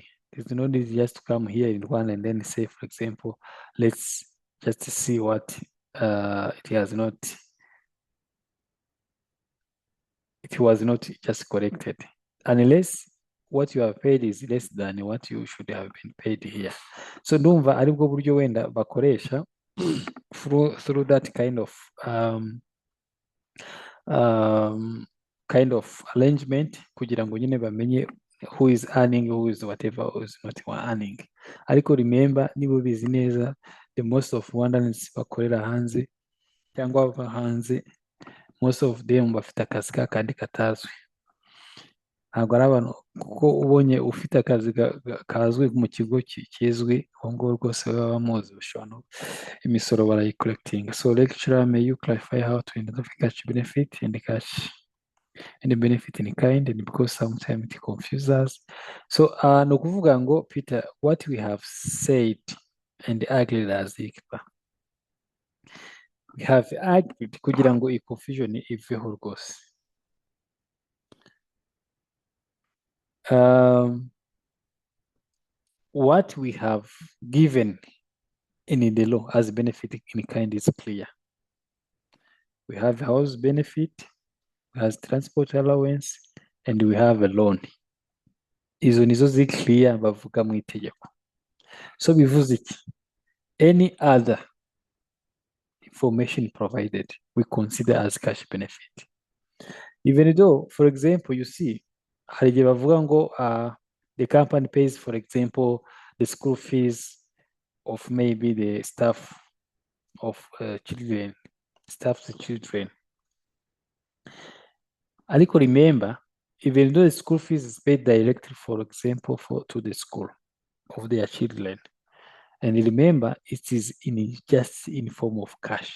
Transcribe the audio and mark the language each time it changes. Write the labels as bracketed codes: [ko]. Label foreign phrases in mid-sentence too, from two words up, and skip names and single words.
[en] There's no need just to come here in Rwanda and then say, for example, let's just see what it was not just corrected. Unless what you have paid is less than what you should have been paid here. So [rw] ndumva aribwo buryo wenda bakoresha [en] through that kind of arrangement [rw] kugira ngo nyine bamenye [en] who is earning, who is whatever, who is not earning. [rw] Ariko remember, niba ubizi neza, [en] the most of [rw] Rwandans bakorera hanze cyangwa bava hanze, [en] most of them [rw] bafite akazi kandi katazwi. Ntabwo ari abantu, kuko ubonye ufite akazi kazwi mu kigo kizwi, uwo nguwo rwose baba bamuzi, bashobora imisoro barayikolekitinga. [en] So lecturer, may you clarify how to identify cash benefit and cash and benefit in kind, and because sometimes it confuses us. So [rw] ni ukuvuga ngo [en] Peter, what we have said and agreed as Icpar, we have agreed [rw] kugira ngo iyi [en] confusion [rw] iveho rwose. [en] What we have given in the law as benefit in kind is clear. We have house benefit, we have transport allowance, and we have a loan. [rw] Izo nizo ziri clear bavuga mu itegeko. So bivuze iki? [en] Any other information provided, we consider as cash benefit. Even though, for example, you see, [rw] hari igihe bavuga ngo [en] the company pays, for example, the school fees of maybe the staff of children. Ariko remember, even though the school fees is paid directly, for example, to the school of their children, and remember, it is just in form of cash.